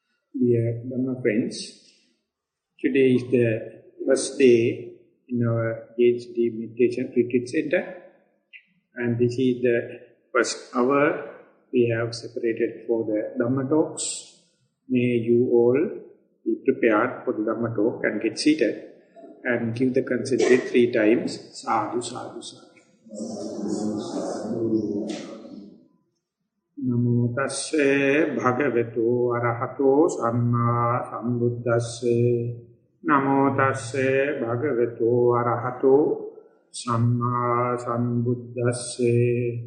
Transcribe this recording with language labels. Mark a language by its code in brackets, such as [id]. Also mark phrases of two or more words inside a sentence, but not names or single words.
[en] Dear Dhamma friends, today is the first day in our PhD Meditation Retreat Center, and this is the first hour we have separated for the Dhamma talks. May you all be prepared for the Dhamma talk and get seated and give the consent 3 times. [pi] Sadhu, sadhu, sadhu. Namo tasse bhagavato arahato samma sambuddhasse. Namo tasse bhagavato arahato samma sambuddhasse.